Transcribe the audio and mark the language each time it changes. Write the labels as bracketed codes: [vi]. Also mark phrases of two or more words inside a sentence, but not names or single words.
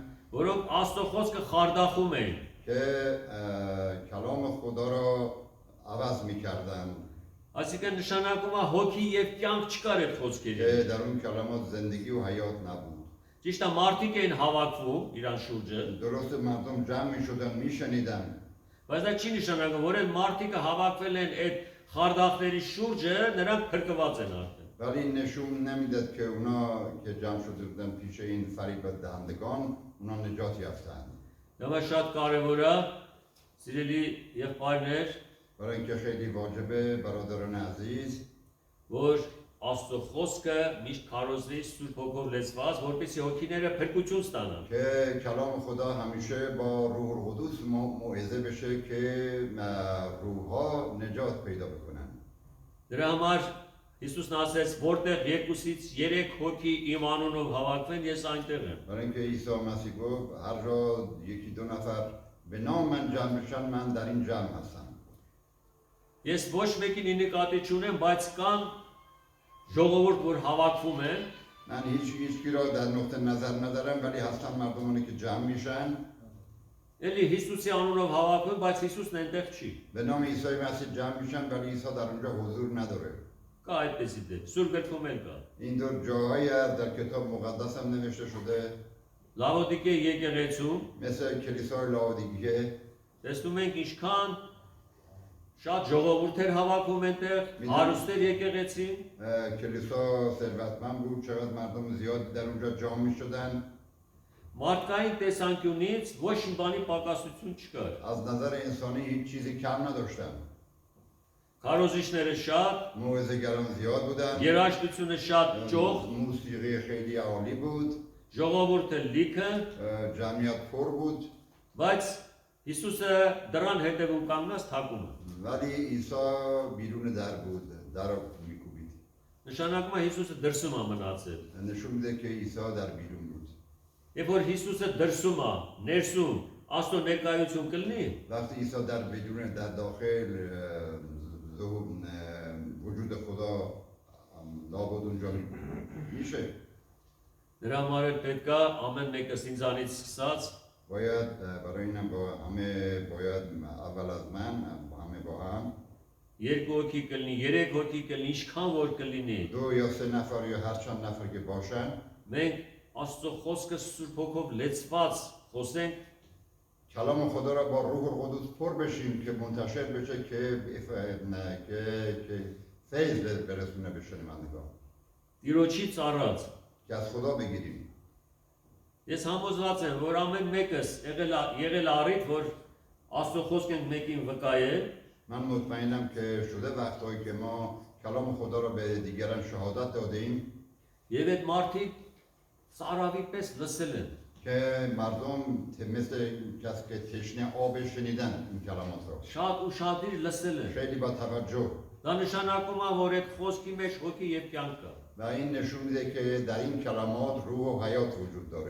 [hy] որոնք Աստծո խոսքը խարդախում էին։ [fa] که کلام خدا را عوض میکردند [hy] Այսինքն նշանակում է հոգի եւ կյանք չկար այդ խոսքերի։ [fa] که در اون کلمات زندگی و حیات نبود [hy] Ճիշտ է, մարդիկ էին հավաքվում իրան շուրջը, [fa] درست مردم جمع میشدن میشنیدن [hy] բայց դա չի նշանակում, որ այդ մարդիկը հավաքվել են այդ խարդախների շուրջը, նրանք փրկված են արդեն։ [fa] ولی نشون نمیداد که اونا که جمع شده بودن پیش این فریب دهندگان اونا نجات یافتند [hy] Դա շատ կարևոր է, սիրելի եղբայրներ, [fa] برای اینکه خیلی واجبه برادران عزیز [hy] որ Աստծո խոսքը միշտ քարոզվի Սուրբ Հոգով լեցված, որպեսզի հոգիները փրկություն ստանան։ [fa] که کلام خدا همیشه با روح القدس موعظه بشه که روحها نجات پیدا بکنن [hy] Դրա համար Հիսուսն ասեց, որտեղ երկուսից 3 հոգի իմ անունով հավաքվեն, ես այնտեղ եմ։ [fa] برای اینکه عیسی مسیح گفت هر جا یکی دو نفر به نام من جمع بشن من در این جمع هستم [hy] Ես ոչ մեկին նկատի չունեմ, բայց կան ժողովուրդ, որ հավաքվում են, [fa] من هیچ را در نقطه نظر ندارم ولی هستن مردمانی که جمع میشن [hy] էլի Հիսուսի անունով հավաքվում, բայց Հիսուսն այնտեղ չի։ [fa] به نام عیسی مسیح جمع میشن ولی عیسی در اونجا حضور نداره [hy] Կա այդպեսի դեպք, Սուրբ գրքում էլ կա։ [fa] این دو جاهایی در کتاب مقدس هم نوشته شده [hy] Լավոդիկե եկեղեցում [fa] مثل کلیسای لاودیکیه [hy] տեսնում ենք ինչքան շատ ժողովուրդ էր հավաքում այնտեղ, հարուստեր եկեղեցին, [fa] کلیسا ثروتمند بود چقدر مردم زیاد در اونجا جمع میشدن [hy] մարդկային տեսանկյունից ոչ մի բանի պակասություն չկար։ [fa] از نظر انسانی هیچ چیزی کم نداشتن [hy] Քարոզիչները շատ, [fa] موعظه‌گران زیاد بودن [hy] երաժշտությունը շատ ճոխ, [fa] موسیقی خیلی عالی بود [hy] ժողովուրդը լիքը, [fa] جمعیت پر بود [hy] բայց Հիսուսը դրան հետևում կանգնած թակում է։ [fa] ولی عیسی بیرون در بود در را میکوبید [hy] Նշանակում է Հիսուսը դրսում է մնացել։ [fa] نشون میده که عیسی در بیرون بود [hy] Երբ որ Հիսուսը դրսում է, ներսում, Աստծո ներկայություն կլինի, [fa] وقتی عیسی در بدون در داخل وجود خدا لابد اونجا میشه [hy] դրա համար էլ պետք է ամեն մեկը ինձանից սկսած [fa] باید برای اینم با همه باید اول از من همه با هم [hy] երկու հոգի կլինի, 3 հոգի կլինի, ինչքան որ կլինի։ [fa] 2 یا 3 نفر یا هر چند نفر که باشن [hy] Մենք Աստծո խոսքը Սուրբ Հոգով լեցված խոսենք, [fa] کلام خدا را با روح القدس پر بشیم که منتشر بشه که فیض برسونه به شنوندگان [hy] Տիրոջից առած։ [fa] که از خدا بگیریم [hy] Ես համոզված եմ, որ ամեն մեկս եղել առիթ, որ Աստծո խոսք ենք մեկին վկայել, [fa] من مطمئنم که شده وقتهایی که ما کلام خدا را به دیگران شهادت دادیم [hy] եւ այդ մարդիկ ծարավի պես լսել են։ [fa] که مردم مثل کسی که تشنه آب شنیدن این کلمات را [hy] Շատ ուշադիր լսել են։ [fa] خیلی با توجه [hy] Դա նշանակում է, որ այդ խոսքի մեջ հոգի եւ կյանք կա։ [fa] و این نشون میده که در این کلمات روح و حیات وجود داره